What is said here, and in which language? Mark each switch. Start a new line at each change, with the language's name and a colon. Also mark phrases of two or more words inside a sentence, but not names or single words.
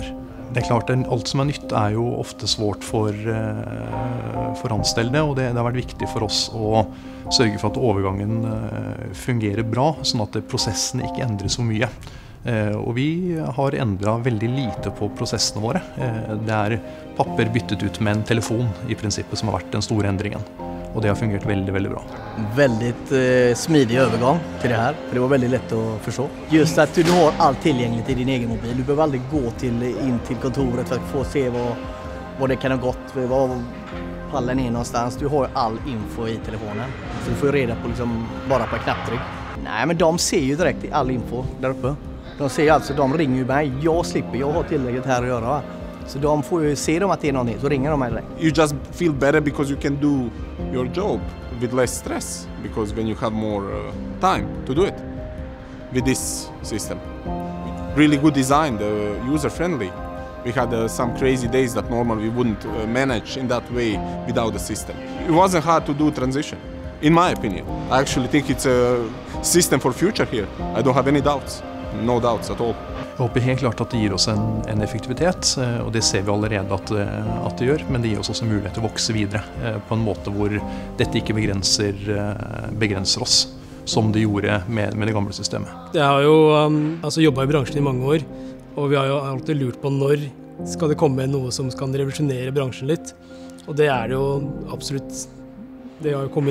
Norwegian: Det klart, alt som nytt jo ofte svårt for anstellte, og det har vært viktig for oss å sørge for at overgangen fungerer bra, sånn at prosessen ikke endres så mye. Og vi har endret veldig lite på prosessene våre. Det papper byttet ut med en telefon i prinsippet som har vært den store endringen.
Swedish: Och det har fungerat väldigt, väldigt bra. Väldigt smidig övergång till det här. För det var väldigt lätt att förstå. Just att du har allt tillgängligt i din egen mobil. Du behöver aldrig gå in till kontoret för att få se vad det kan ha gått. Var pallen någonstans. Du har all info i telefonen. Så du får reda på bara på knapptryck. Nej, men de ser ju direkt all info där uppe. De ser alltså, de ringer ju mig. Jag slipper, jag har tillräckligt här att göra. Så de får ju se dem att det någonting, så ringer de mig direkt.
English: You just feel better because you can do your job with less stress, because when you have more time to do it with this system. Really good design, user-friendly. We had some crazy days that normally we wouldn't manage in that way without the system. It wasn't hard to do transition, in my opinion. I actually think it's a system for future here. I don't have any doubts, no doubts at all.
Norwegian: Jeg håper helt klart at det gir oss en effektivitet, og det ser vi allerede at det gjør, men det gir oss også mulighet til å vokse videre på en måte hvor dette ikke begrenser oss, som det gjorde med det gamle systemet. Jeg har jo jobbet i bransjen i mange år, og vi har jo alltid lurt på når skal det komme noe som kan revolusjonere bransjen litt, og det det jo absolutt, det har jo kommet nå.